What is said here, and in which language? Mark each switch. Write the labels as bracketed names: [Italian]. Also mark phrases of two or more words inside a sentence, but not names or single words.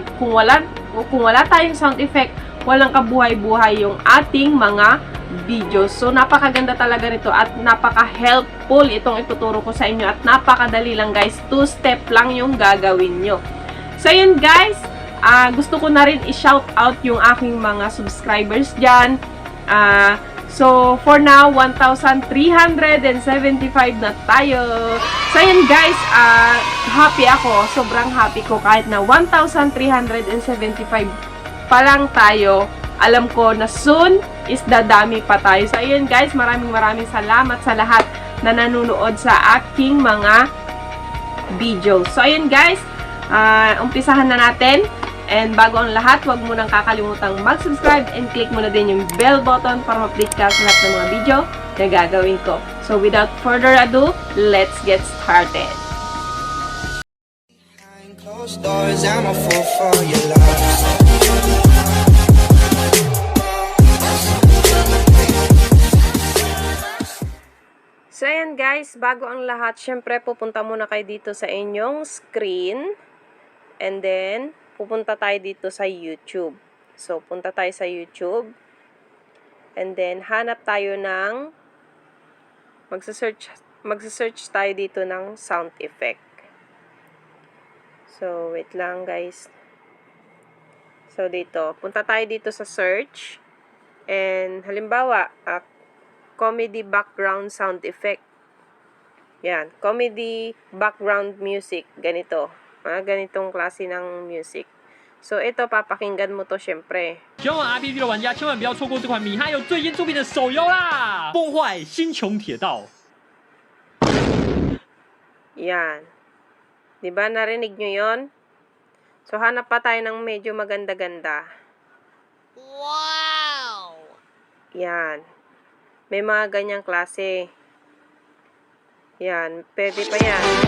[Filipino] Kung wala tayong [English] sound effect, [Filipino] walang kabuhay-buhay yung ating mga videos. So, napakaganda talaga nito at napaka-helpful itong ituturo ko sa inyo at napakadali lang guys. 2-step lang yung gagawin nyo. So, yun guys, gusto ko na rin i-shout out yung aking mga subscribers dyan. So, [English] for now, [Filipino] 1,375 na tayo. So, yun guys, happy ako. Sobrang happy ko kahit na 1,375 pa lang tayo. Alam ko na soon is dadami pa tayo. So, yun guys, maraming salamat sa lahat na nanonood sa aking mga videos. So, ayun guys, umpisahan na natin. And bago ang lahat, huwag mo nang kakalimutang mag-subscribe and click mo na din yung [English] bell button [Filipino] para ma-update ka sa lahat ng mga video na gagawin ko. [English] So without further ado, let's get started. [Filipino] So ayan guys, bago ang lahat, syempre pupunta muna kayo dito sa inyong screen. And then pupunta tayo dito sa YouTube. So, punta tayo sa YouTube. And then, hanap tayo ng magsa-search tayo dito ng [English] sound effect. [Filipino] So, wait lang guys. So, dito. Punta tayo dito sa search. And, halimbawa, [English] comedy background sound effect. [Filipino] Yan. [English] Comedy background music. [Filipino] Ganito. Ganitong klase ng music. So, ito, papakinggan mo to, syempre. [Chinese] 喜欢玩 RPG 的玩家千万不要错过这款米哈游最新出品的手游啦！崩坏星穹铁道。 [Filipino] Yan. Diba, narinig nyo yon? So, hanap pa tayo ng medyo maganda-ganda. Wow! Yan. May mga ganyang klase. Yan. Pwede pa yan.